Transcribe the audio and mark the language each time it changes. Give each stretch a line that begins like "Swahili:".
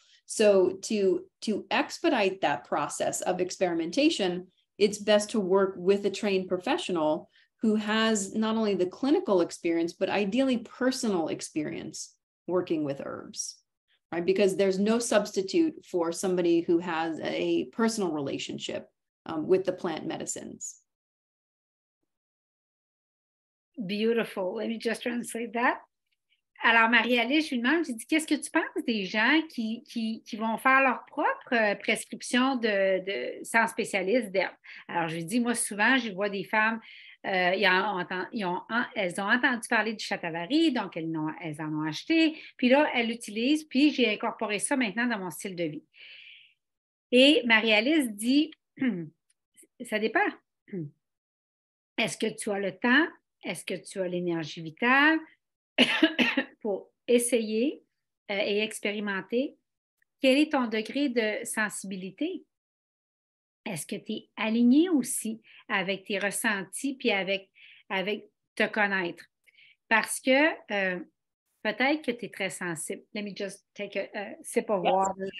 English: So to expedite that process of experimentation, it's best to work with a trained professional who has not only the clinical experience, but ideally personal experience working with herbs, right? Because there's no substitute for somebody who has a personal relationship with the plant medicines. Beautiful. Let me just translate that.
French: Alors, Marie-Alice, je lui demande, j'ai dit, qu'est-ce que tu penses des gens qui vont faire leur propre prescription sans spécialiste d'herbe? Alors, je lui dis, moi, souvent, je vois des femmes, elles ont entendu parler du Shatavari, donc elles en ont acheté, puis là, elles l'utilisent, puis j'ai incorporé ça maintenant dans mon style de vie. Et Marie-Alice dit, ça dépend. Est-ce que tu as le temps? Est-ce que tu as l'énergie vitale pour essayer et expérimenter? Quel est ton degré de sensibilité? Est-ce que tu es aligné aussi avec tes ressentis puis avec te connaître? Parce que peut-être que tu es très sensible.
English: Let me just take a sip of water.